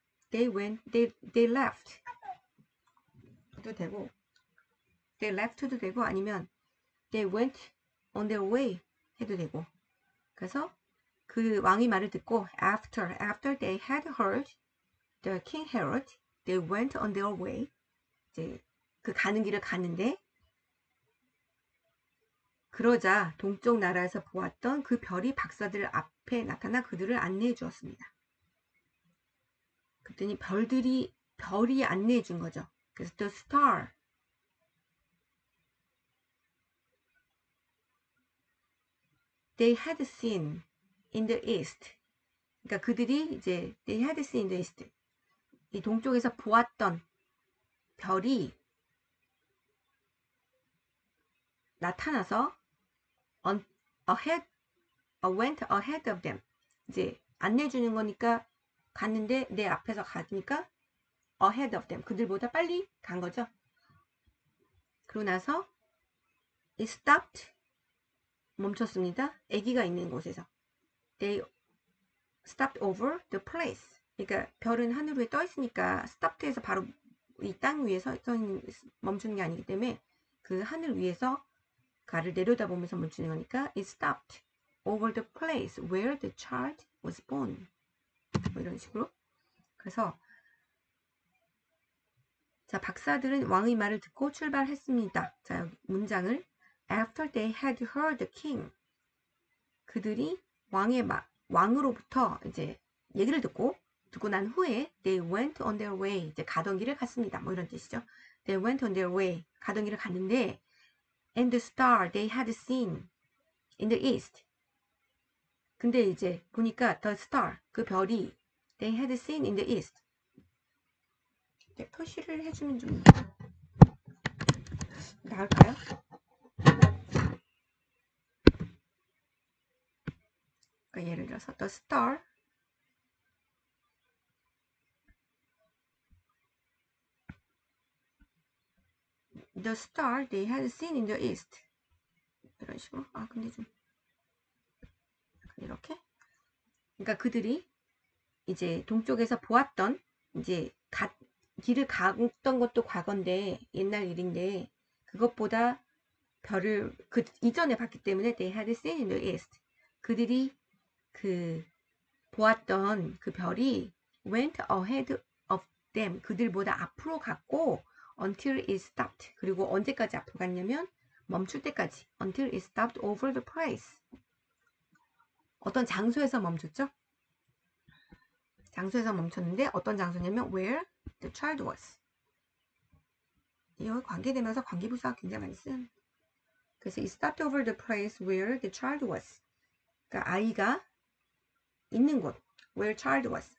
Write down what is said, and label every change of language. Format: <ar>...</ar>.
<en>they left</en> <ko>도 되고 they left도 되고 아니면</ko> <en>they went on their way</en> <ko>해도 되고 그래서 그 왕의 말을 듣고</ko> <en>after they had heard the king Herod they went on their way</en> <ko>이제 그 가는 길을 갔는데 그러자 동쪽 나라에서 보았던 그 별이 박사들 앞에 나타나 그들을 안내해 주었습니다. 그랬더니 별이 안내해 준 거죠.</ko> <en>그래서 the star they had seen in the east.</en> <ko>그러니까 그들이 이제</ko> <en>they had seen in the east.</en> <ko>이 동쪽에서 보았던 별이 나타나서</ko> <en>went ahead of them.</en> <ko>이제 안내 주는 거니까 갔는데 내 앞에서 가니까</ko> <en>ahead of them.</en> <ko>그들보다 빨리 간 거죠. 그러고 나서</ko> <en>it stopped.</en> <ko>멈췄습니다. 아기가 있는 곳에서.</ko> <en>They stopped over the place.</en> <ko>그러니까 별은 하늘 위에 떠 있으니까 stopped에서 바로 이 땅 위에 멈추는 게 아니기 때문에 그 하늘 위에서 가를 내려다보면서 멈추는 거니까</ko> <en>it stopped over the place where the child was born.</en> <ko>뭐 이런 식으로. 그래서 자 박사들은 왕의 말을 듣고 출발했습니다. 자 여기 문장을</ko> <en>after they had heard the king</en> <ko>그들이 왕으로부터 이제 얘기를 듣고 난 후에</ko> <en>they went on their way</en> <ko>이제 가던 길을 갔습니다. 뭐 이런 뜻이죠.</ko> <en>They went on their way</en> <ko>가던 길을 갔는데</ko> <en>and the star they had seen in the east</en> <ko>근데 이제 보니까</ko> <en>the star</en> <ko>그 별이</ko> <en>they had seen in the east</en> <ko>네, 표시를 해주면 좀 나을까요? 그러니까 예를 들어서</ko> <en>the star they had seen in the east</en> <ko>이런 식으로 근데 좀 이렇게 그러니까 그들이 이제 동쪽에서 보았던 이제 길을 갔던 것도 과거인데 옛날 일인데 그것보다 별을 그 이전에 봤기 때문에</ko> <en>they had seen in the east</en> <ko>그들이 그 보았던 그 별이</ko> <en>went ahead of them.</en> <ko>그들보다 앞으로 갔고</ko> <en>until it stopped.</en> <ko>그리고 언제까지 앞으로 갔냐면 멈출 때까지.</ko> <en>until it stopped over the place.</en> <ko>어떤 장소에서 멈췄죠? 장소에서 멈췄는데 어떤 장소냐면</ko> <en>where the child was.</en> <ko>이거 관계되면서 관계부사가 굉장히 많이 쓰는. 그래서</ko> <en>it stopped over the place where the child was.</en> <ko>그러니까 아이가 있는 곳,</ko> <en>where child was.</en>